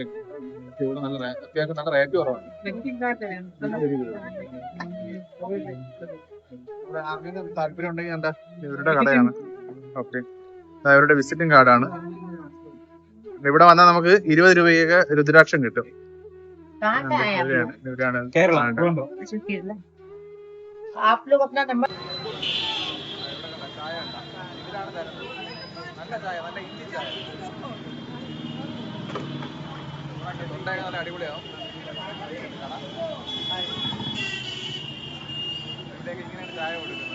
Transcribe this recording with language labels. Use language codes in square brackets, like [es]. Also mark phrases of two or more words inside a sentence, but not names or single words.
[ml] ഇവിടെ നല്ല അത്യാവശ്യം നല്ല റേറ്റ് കുറവാണ്. ആർക്കെങ്കിലും താല്പര്യം ഉണ്ടെങ്കിൽ എന്താ ഇവരുടെ കടയാണ്. ഓക്കെ, അവരുടെ വിസിറ്റിംഗ് കാർഡാണ്. ഇവിടെ വന്നാൽ നമുക്ക് 20 രൂപയൊക്കെ രുദ്രാക്ഷം കിട്ടും. ഇവരാണ് [hi] आप लोग अपना नंबर [ml] നല്ല ചായ, നല്ല ഇഞ്ചി ചായ. തൊണ്ടയൊക്കെ നല്ല അടിപൊളിയാവും. ഇവിടേക്ക് ഇങ്ങനെയാണ് ചായ കൊടുക്കുന്നത്.